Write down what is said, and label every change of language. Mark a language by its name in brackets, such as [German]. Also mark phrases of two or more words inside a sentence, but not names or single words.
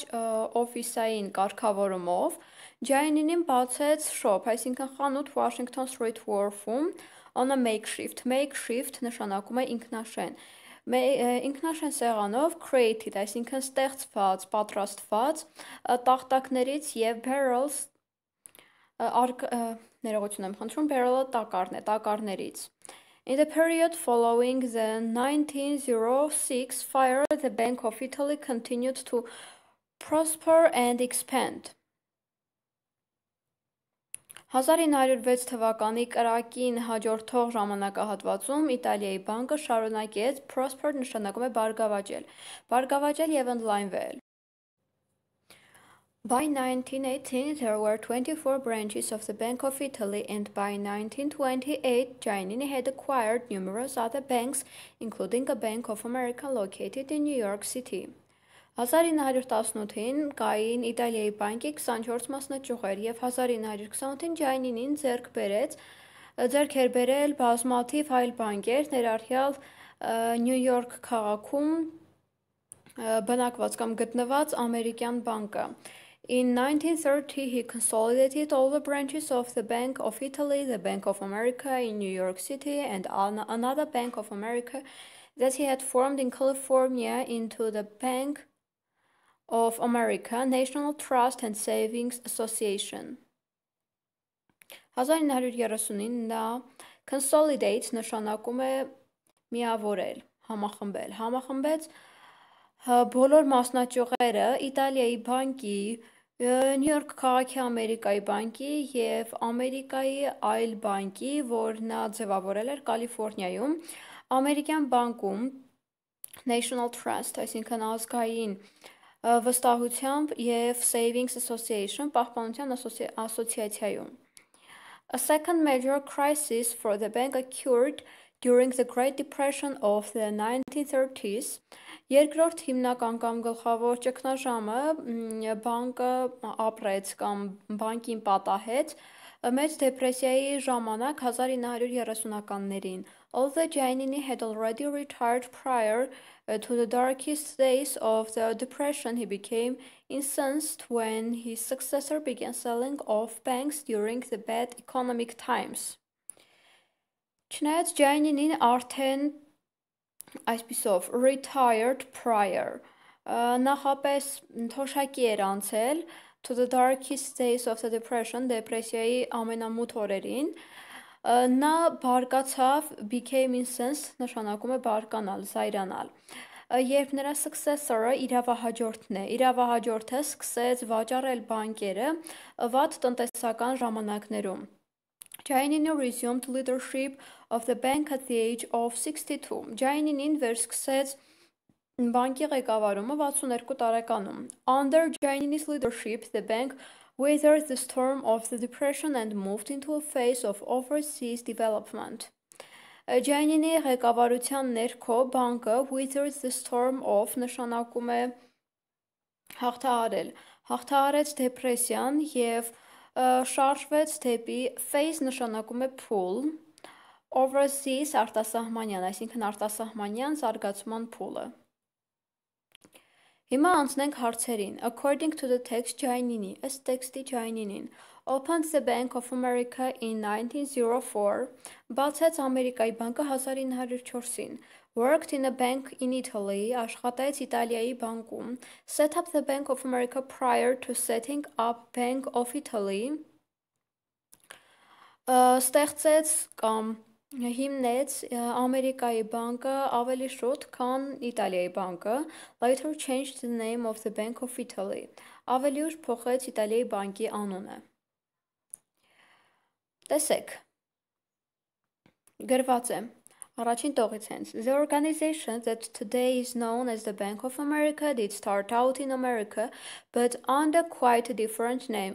[Armenian] օֆիսային կարգավորումով, Ջայնինին բացեց shop, այսինքն խանութ Washington Street Wharf-ում [English] on a makeshift, makeshift [Armenian] նշանակում է ինքնաշեն, ինքնաշեն սեղանով created, այսինքն ստեղծված, պատրաստված, տախտակներից և barrels, ներողություն եմ խնդրում, barrel-ը տակառն է, տակառներից. [English] In the period following the 1906 fire, the Bank of Italy continued to prosper and expand. [Armenian] 1906 թվականի կրակին հաջորդող ժամանակահատվածում Իտալիայի բանկը շարունակեց prosper նշանակում է բարգավաճել և ընդլայնվել. [English] By 1918, there were 24 branches of the Bank of Italy, and by 1928, Giannini had acquired numerous other banks, including a Bank of America located in New York City. [Armenian] 1918-ին կային Իտալիայի բանկի 24 մասնաճյուղեր և 1928-ին Ջայնինին ձեռք էր բերել բազմաթիվ այլ բանկեր, ներառյալ Նյու Յորք քաղաքում բնակված կամ գտնված ամերիկյան բանկը. [English] In 1930, he consolidated all the branches of the Bank of Italy, the Bank of America in New York City, and another Bank of America that he had formed in California into the Bank of America, National Trust and Savings Association. [Armenian] 1930-ին նա consolidate նշանակում է միավորել, համախմբեց բոլոր մասնաճյուղերը Իտալիայի բանկի, Նյու Յորք քաղաքի Ամերիկայի բանկի և Ամերիկայի այլ բանկի, որ նա ձևավորել էր Կալիֆոռնիայում, ամերիկյան բանկում National Trust, այսինքն ազգային վստահությամբ և Savings Association, պահպանության ասոցիացիայում. [English] A second major crisis for the bank occurred during the Great Depression of the 1930s. [Armenian] Երկրորդ հիմնական կամ գլխավոր ճգնաժամը բանկը ապրեց կամ բանկին պատահեց մեծ դեպրեսիայի ժամանակ 1930-ականներին. [English] Although Giannini had already retired prior to the darkest days of the depression, he became incensed when his successor began selling off banks during the bad economic times. [Armenian] Չնայած Gianninin արդեն այսպիսով [English] retired prior, [Armenian] նախապես թոշակի էր անցել [English] to the darkest days of the depression, [Armenian] դեպրեսիայի ամենամութ օրերին, նա բարկացավ, [English] became incensed, [Armenian] նշանակում է բարկանալ, զայրանալ, երբ նրա successor-ը իրավահաջորդը սկսեց վաճառել բանկերը վատ տնտեսական ժամանակներում. [English] Giannini resumed leadership of the bank at the age of 62. [Armenian] Gianninin վերսկսեց բանկի ղեկավարումը 62 տարեկանում. [English] Under Giannini's leadership, the bank weathered the storm of the depression and moved into a phase of overseas development. [Armenian] Giannini ղեկավարության ներքո բանկը [English] weathered the storm of [Armenian] նշանակում է հաղթահարեց դեպրեսիան և շարժվեց դեպի phase նշանակում է փուլ, overseas արտասահմանյան, այսինքն արտասահմանյան զարգացման փուլը. Հիմա անցնենք հարցերին. [English] According to the text, Giannini, [Armenian] ըստ տեքստի [English] Gianninin, opened the Bank of America in 1904, [Armenian] բացեց Ամերիկայի բանկը 1904-ին, [English] worked in a bank in Italy, [Armenian] աշխատեց Իտալիայի բանկում, [English] set up the Bank of America prior to setting up Bank of Italy, [Armenian] ստեղծեց կամ հիմնեց Ամերիկայի բանկը ավելի շուտ, քան Իտալիայի բանկը, [English] later changed the name of the Bank of Italy, [Armenian] ավելի ուշ փոխեց Իտալիայի բանկի անունը։ Տեսեք, գրված է, առաջին տողից հենց, [English] the organization that today is known as the Bank of America did start out in America, but under quite a different name.